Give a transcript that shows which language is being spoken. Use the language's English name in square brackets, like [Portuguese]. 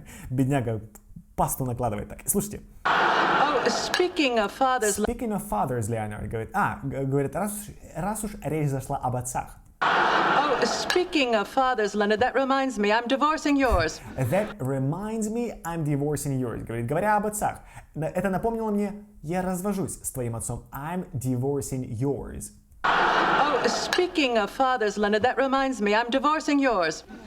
[Russian] Бедняга пасту накладывает так. Слушайте. [English] Oh, speaking of fathers, Speaking of fathers, [Russian] Leonard говорит, раз уж речь зашла об отцах. [English] oh, speaking of fathers, Leonard, that reminds me, I'm divorcing yours. That reminds me, I'm divorcing yours. [Russian] Говорит, говоря об отцах, это напомнило мне, я развожусь с твоим отцом. [English] I'm divorcing yours. Oh, speaking of fathers, Leonard, that reminds me, I'm divorcing yours.